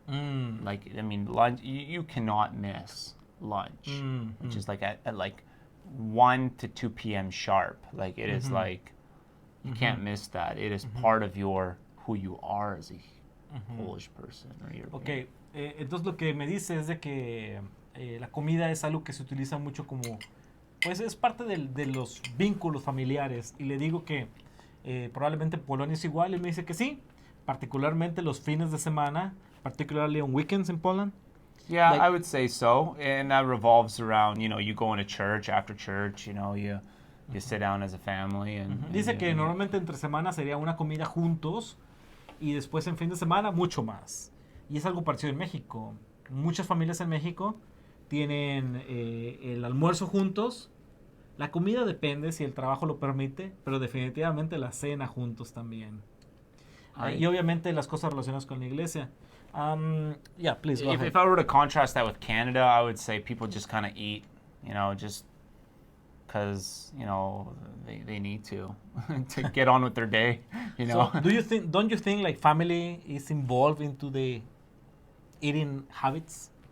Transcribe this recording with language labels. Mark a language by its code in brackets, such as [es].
[en] Like, I mean, lunch, you cannot miss lunch, which is like at like 1 to 2 p.m. sharp. Like, it is like, you can't miss that. It is part of who you are as a Polish person or European. [es] Okay, entonces lo que me dice es de que la comida es algo que se utiliza mucho como, pues es parte de los vínculos familiares. Y le digo que probablemente Polonia es igual. Y me dice que sí, particularmente los fines de semana, [en] particularly on weekends in Poland. Yeah, I would say so. And that revolves around, you go into church, after church, you sit down as a family. And [es] dice que normalmente entre semanas sería una comida juntos y después en fin de semana mucho más. Y es algo parecido en México. muchas familias en México tienen el almuerzo juntos. La comida depende si el trabajo lo permite, pero definitivamente la cena juntos también. Y obviamente las cosas relacionadas con la iglesia. [en] Yeah, please go ahead. If I were to contrast that with Canada, I would say people just kind of eat, just because, they need to get on with their day, So, don't you think like family is involved into the eating habits?